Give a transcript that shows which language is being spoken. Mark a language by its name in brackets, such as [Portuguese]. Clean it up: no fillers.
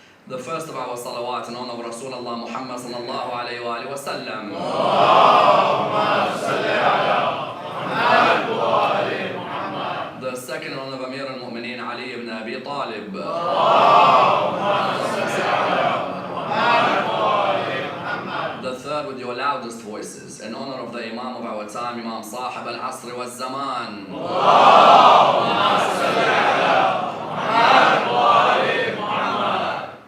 [English] The first of our salawat in honor of Rasulullah Muhammad sallallahu alayhi wa sallam. [Arabic] اللهم صل على محمد وآل محمد. [English] The second in honor of Amir al-Mu'mineen Ali ibn Abi Talib. [Arabic] اللهم صل على محمد وآل محمد. [English] The third with your loudest voices in honor of the Imam of our time, Imam Sahib al-Asr wal-Zaman. [Arabic] اللهم صل على محمد وآل محمد.